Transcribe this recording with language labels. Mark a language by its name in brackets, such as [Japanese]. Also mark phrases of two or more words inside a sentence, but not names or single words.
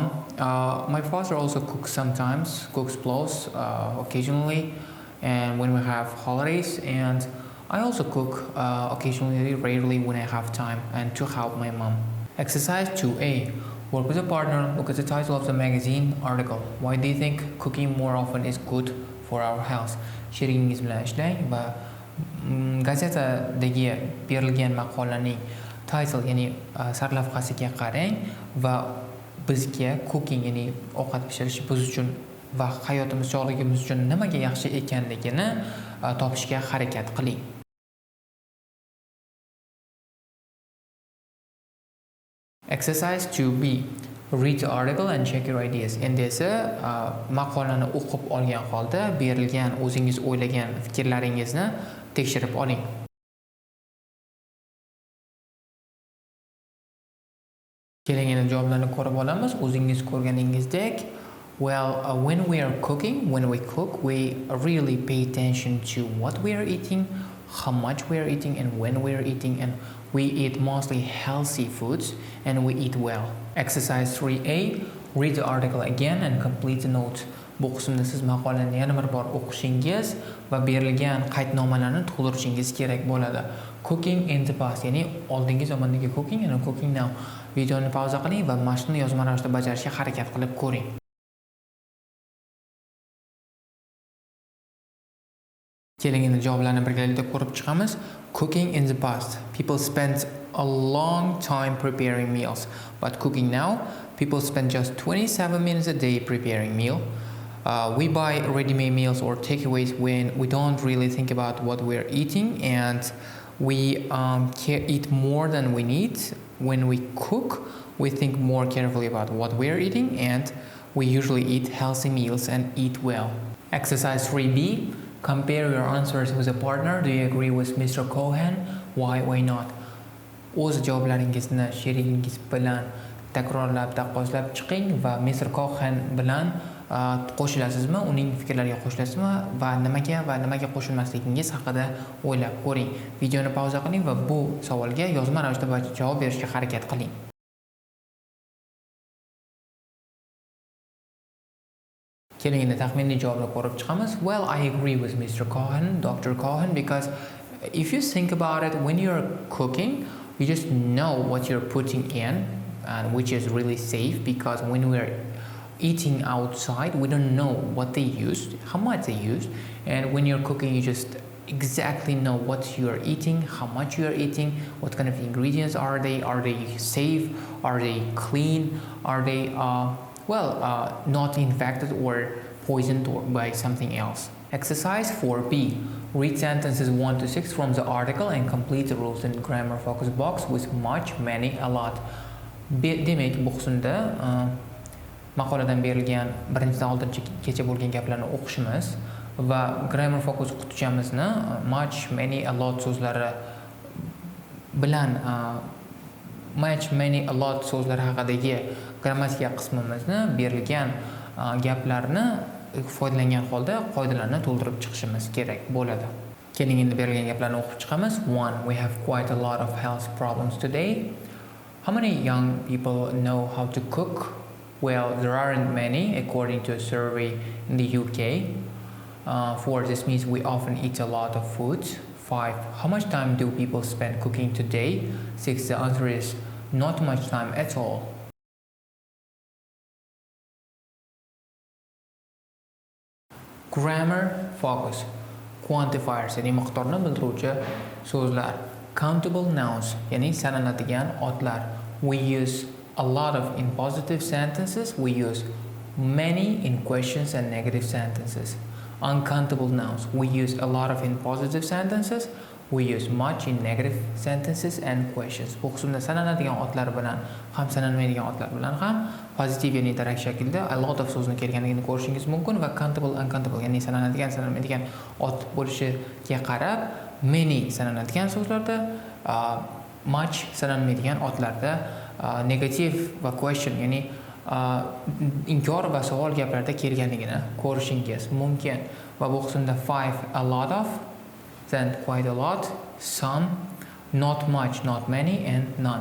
[English] My father also cooks sometimes, cooks clothes occasionally, and when we have holidays. And I also cook occasionally, rarely when I have time, and to help my mom. Exercise 2A. Work with a partner. Look at the title of the magazine article. Why do you think cooking more often is good for our health? [Uzbek] Sherigingiz bilan ishlang va gazetadagi berilgan maqolaning title, ya'ni sarlavhasiga qarang va bizga cooking, ya'ni ovqat pishirish biz uchun va hayotimiz, sog'ligimiz uchun nimaga yaxshi ekanligini topishga harakat qiling. [English] Exercise 2B. Read the article and check your ideas. [Uzbek] Endi esa maqolani o'qib olgan holda berilgan o'zingiz o'ylagan fikrlaringizni tekshirib oling. Keling endi javoblarni ko'rib olamiz. O'zingiz ko'rganingizdek, [English] well, when we are cooking, when we cook, we really pay attention to what we are eating, how much we are eating, and when we are eating, and we eat mostly healthy foods, and we eat well. Exercise 3A. Read the article again and complete the notes. [Uzbek] Bu qismda siz maqolani yana bir bor o'qishingiz va berilgan qaydnomalarni to'ldirishingiz kerak bo'ladi. [English] Cooking in the past, [Uzbek] ya'ni oldingi zamondagi cooking, ya'ni cooking now. Videoni pauza qiling va mashqni yozma ravishda bajarishga harakat qilib ko'ring. Keling endi javoblarni birgalikda ko'rib chiqamiz. [English] Cooking in the past. People spent a long time preparing meals, but cooking now, people spend just 27 minutes a day preparing meal. We buy ready-made meals or takeaways when we don't really think about what we're eating, and we eat more than we need. When we cook, we think more carefully about what we're eating, and we usually eat healthy meals and eat well. Exercise 3B. Compare your answers with a partner. Do you agree with Mr. Cohen? Why not? [Uzbek] O'z javoblaringizni sherigingiz bilan takrorlab taqqoslab chiqing va Mr. Cohen bilan qo'shilasizmi, uning fikrlariga qo'shilasizmi va nimaga qo'shilmasligingiz haqida o'ylab ko'ring. Videoni pauza qiling va bu savolga yozma ravishda javob berishga harakat qiling. Keling endi taxminiy javobni ko'rib chiqamiz. [English] Well, I agree with Mr. Cohen, Dr. Cohen, because if you think about it, when you're cooking, you just know what you're putting in, and which is really safe, because when we're eating outside, we don't know what they used, how much they used, and when you're cooking, you just exactly know what you're eating, how much you're eating, what kind of ingredients are they safe, are they clean, are they not infected or poisoned by something else. Exercise 4B. Read sentences 1 to 6 from the article and complete the rules and grammar focus box with much, many, a lot. [Uzbek] Demak, bu qismda maqoladan berilgan 1-6-gacha bo'lgan gaplarni o'qishimiz va [English] grammar focus [Uzbek] qutichamizni [English] much, many, a lot [Uzbek] so'zlari bilan [English] much, many, a lot [Uzbek] so'zlari haqidagi grammatika qismimizni berilgan gaplarni foydalangan holda qoidalarni to'ldirib chiqishimiz kerak bo'ladi. Keling endi berilgan gaplarni o'qib chiqamiz. [English] 1. We have quite a lot of health problems today. How many young people know how to cook? Well, there aren't many, according to a survey in the UK. 4. This means we often eat a lot of food. 5. How much time do people spend cooking today? 6. The answer is not much time at all. Grammar focus. Quantifiers, [Uzbek] ya'ni miqdorni bildiruvchi so'zlar. [English] Countable nouns, [Uzbek] ya'ni sanaladigan otlar. [English] We use a lot of in positive sentences. We use many in questions and negative sentences. Uncountable nouns. We use a lot of in positive sentences. We use much in negative sentences and questions. [Uzbek] Bu qismda sanaladigan otlar bilan ham sanalmaydigan otlar bilan ham pozitiv ya'ni interak shaklda [English] a lot [Uzbek] of so'zni kelganligini ko'rishingiz mumkin va [English] countable uncountable [Uzbek] ya'ni sanaladigan sanalmaydigan ot bo'lishiga qarab many sanaladigan so'zlarda much sanalmaydigan otlarda negative va question ya'ni inkor va savol gaplarda kelganligini ko'rishingiz mumkin va bu qismda 5 [English] a lot of, then quite a lot, some, not much, not many and none.